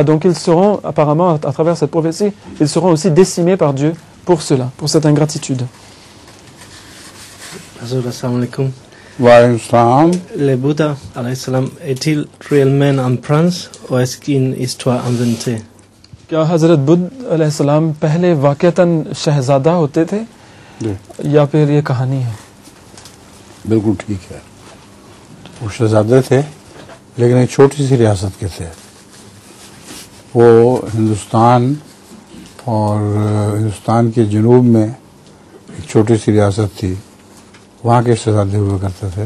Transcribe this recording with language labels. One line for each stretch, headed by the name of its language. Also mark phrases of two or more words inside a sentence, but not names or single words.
French: Donc ils seront, apparemment, à travers cette prophétie, ils seront aussi décimés par Dieu pour cela, pour cette ingratitude.
Arabic: السلام علیکم.
French: Le Bouddha est-il réellement en France ou est-ce qu'une histoire inventée?
Urdu: کیا حضرت بدھ علیہ السلام پہلے واقعتاً شہزادہ ہوتے تھے یا پھر یہ کہانی ہے? بالکل ٹھیک ہے. وہ شہزادے تھے لیکن ایک چھوٹی سی ریاست کے تھے. وہ ہندوستان اور ہندوستان کے جنوب میں ایک چھوٹی سی ریاست تھی، وہاں کے شہزادے ہوا کرتے تھے.